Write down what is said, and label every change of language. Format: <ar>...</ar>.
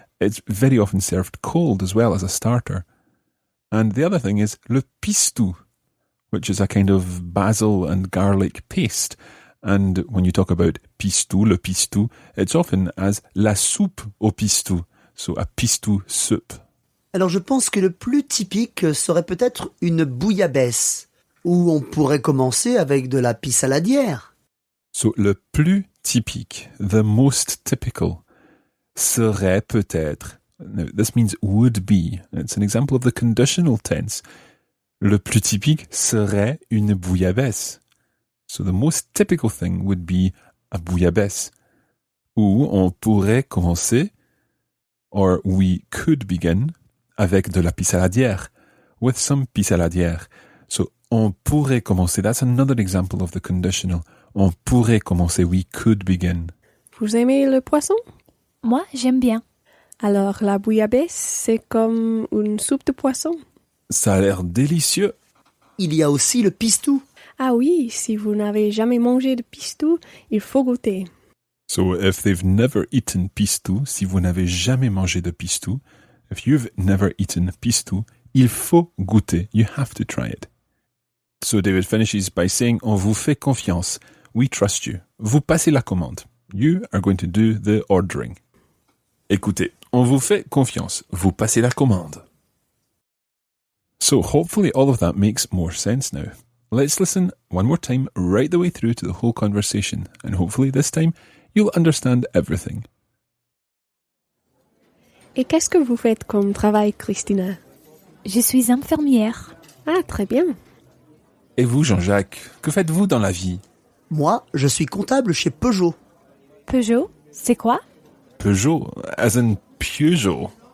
<en>It's very often served cold as well as a starter. And the other thing is le pistou, which is a kind of basil and garlic paste. And when you talk about pistou, le pistou, it's often as</en> <fr>la soupe au pistou,</fr> <en>so a pistou soup.</en> <fr>Alors je pense que le plus typique serait peut-être une bouillabaisse, ou on pourrait commencer avec de la pissaladière.</fr> <en>So</en> <fr>le plus typique,</fr> <en>the most typical,</en> <fr>serait peut-être,</fr> <en>now this means would be, it's an example of the conditional tense.</en> <fr>Le plus typique serait une bouillabaisse.</fr> <en>So the most typical thing would be a bouillabaisse.</en> <fr>Ou on pourrait commencer,</fr> <en>or we could begin,</en> <fr>avec de la pissaladière,</fr> <en>with some pissaladière. So,</en> <fr>on pourrait commencer.</fr> <en>That's another example of the conditional.</en> <fr>On pourrait commencer.</fr> <en>We could begin.</en> <fr>Vous aimez le poisson? Moi, j'aime bien. Alors, la bouillabaisse, c'est comme une soupe de poisson. Ça a l'air délicieux. Il y a aussi le pistou. Ah oui, si vous n'avez jamais mangé de pistou, il faut goûter.</fr> <en>So, if they've never eaten pistou,</en> <fr>si vous n'avez jamais mangé de pistou,</fr> <en>if you've never eaten pistou,</en> <fr>il faut goûter.</fr> <en>You have to try it. So David finishes by saying,</en> <fr>on vous fait confiance.</fr> <en>We trust you.</en> <fr>Vous passez la commande.</fr> <en>You are going to do the ordering.</en> <fr>Écoutez, on vous fait confiance. Vous passez la commande.</fr> <en>So hopefully all of that makes more sense now. Let's listen one more time right the way through to the whole conversation. And hopefully this time you'll understand everything.</en> <fr>Et qu'est-ce que vous faites comme travail, Christina? Je suis infirmière. Ah, très bien. Et vous, Jean-Jacques, que faites-vous dans la vie? Moi, je suis comptable chez Peugeot. Peugeot, c'est quoi?</fr> <en>Peugeot, as in Peugeot.</en>